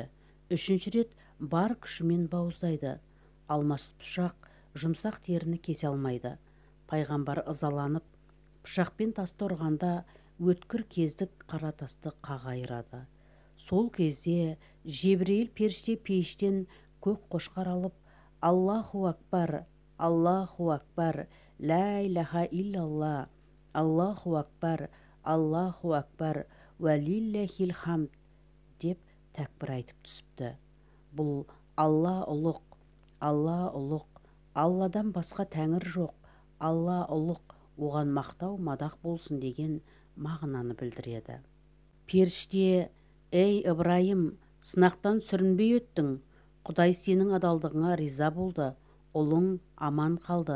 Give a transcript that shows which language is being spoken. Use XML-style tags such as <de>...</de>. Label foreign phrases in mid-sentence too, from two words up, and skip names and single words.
<kk>Үшінші рет бар күшімен бауыздайды. Алмас пышақ жұмсақ теріні кесе алмайды. Пайғамбар ызаланып, пышақпен тасты ұрғанда өткір кездік қара тасты қағайырады. Сол кезде Жебірейіл періште пейіштен көк қошқар алып,</kk> <ar>الله أكبر الله أكبر لا إله إلا الله الله أكبر الله أكبر ولله الحمد</ar> <kk>деп тәкбір айтып түсіпті. Бұл Алла ұлық, Алла ұлық, Алладан басқа тәңір жоқ, Алла ұлық, оған мақтау мадақ болсын деген мағынаны білдіреді. Періште, ей Ыбырайым, сынақтан сүрінбей өттің, Құдай сенің адалдығыңа риза болды, ұлың аман қалды.</kk>